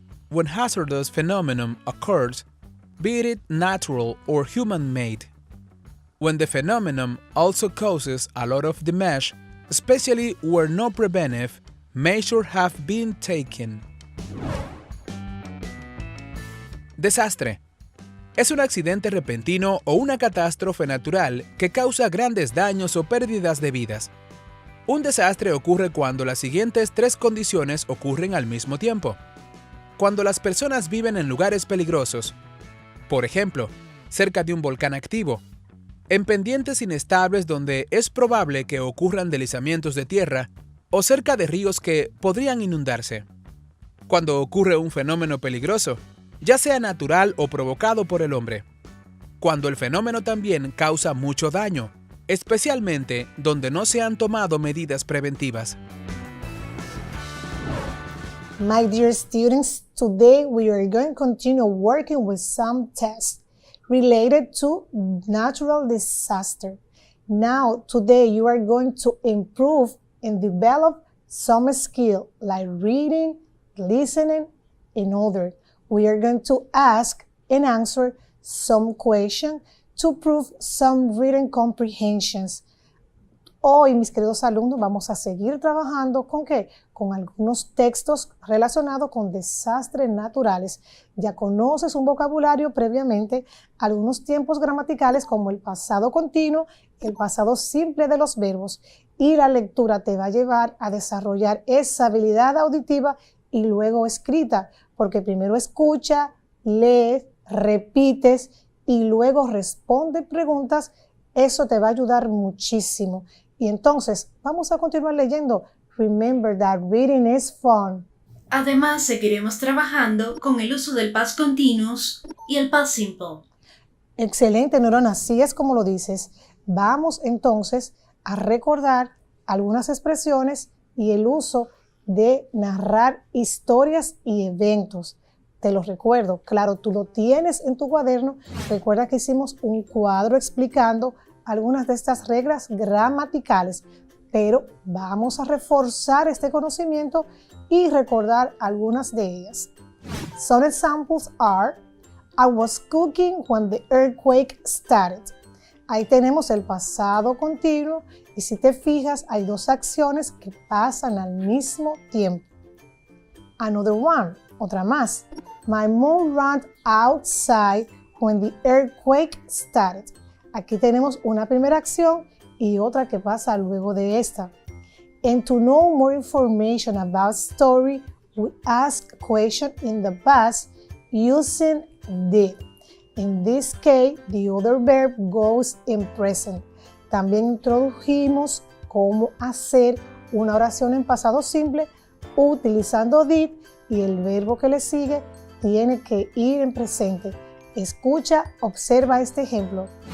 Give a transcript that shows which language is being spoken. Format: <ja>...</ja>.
<en>When hazardous phenomenon occurs, be it natural or human-made. When the phenomenon also causes a lot of damage, especially where no preventive measures have been taken.</en> <es>Desastre. Es un accidente repentino o una catástrofe natural que causa grandes daños o pérdidas de vidas. Un desastre ocurre cuando las siguientes 3 condiciones ocurren al mismo tiempo. Cuando las personas viven en lugares peligrosos, por ejemplo, cerca de un volcán activo, en pendientes inestables donde es probable que ocurran deslizamientos de tierra o cerca de ríos que podrían inundarse. Cuando ocurre un fenómeno peligroso, ya sea natural o provocado por el hombre. cuando el fenómeno también causa mucho daño, especialmente donde no se han tomado medidas preventivas.</es> <en>My dear students, today we are going to continue working with some tests related to natural disaster. Now, today you are going to improve and develop some skill like reading, listening, and other. We are going to ask and answer some questions to prove some written comprehensions.</en> <es>Hoy, mis queridos alumnos, vamos a seguir trabajando ¿con qué? Con algunos textos relacionados con desastres naturales. Ya conoces un vocabulario previamente, algunos tiempos gramaticales como el pasado continuo, el pasado simple de los verbos, y la lectura te va a llevar a desarrollar esa habilidad auditiva y luego escrita, porque primero escucha, lees, repites y luego responde preguntas. Eso te va a ayudar muchísimo. Y entonces, vamos a continuar leyendo.</es> <en>Remember that reading is fun.</en> <es>Además, seguiremos trabajando con el uso del past continuous y el past simple. Excelente, Neurona, así es como lo dices. Vamos entonces a recordar algunas expresiones y el uso de narrar historias y eventos. Te los recuerdo, claro, tú lo tienes en tu cuaderno. Recuerda que hicimos un cuadro explicando algunas de estas reglas gramaticales, pero vamos a reforzar este conocimiento y recordar algunas de ellas.</es> <en>Some examples are: I was cooking when the earthquake started.</en> <es>Ahí tenemos el pasado continuo y si te fijas hay dos acciones que pasan al mismo tiempo.</es> <en>Another one,</en> <es>otra más.</es> <en>My mom ran outside when the earthquake started.</en> <es>Aquí tenemos una primera acción y otra que pasa luego de esta.</es> <en>And to know more information about story, we ask question in the past using did. In this case, the other verb goes in present.</en> <es>También introdujimos cómo hacer una oración en pasado simple utilizando did y el verbo que le sigue tiene que ir en presente. Escucha, observa este ejemplo.</es>